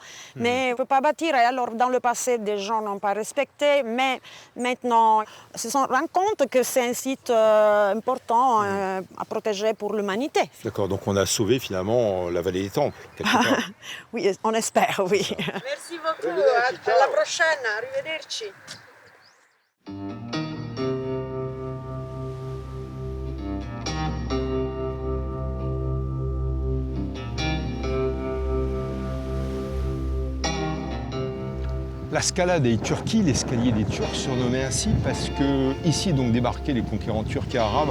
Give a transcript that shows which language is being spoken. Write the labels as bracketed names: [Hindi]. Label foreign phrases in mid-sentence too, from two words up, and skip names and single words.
[French] Mais on ne peut pas bâtir. Et alors, dans le passé, des gens n'ont pas respecté. Mais maintenant, ils se sont rendus compte que c'est un site important à protéger pour l'humanité. D'accord, donc on a sauvé finalement la vallée des temples, quelque part. Oui, on espère, oui. Merci beaucoup, à la prochaine, arrivederci. La Scala dei Turchi, l'escalier des Turcs, surnommé ainsi parce que ici donc débarquaient les conquérants turcs et arabes.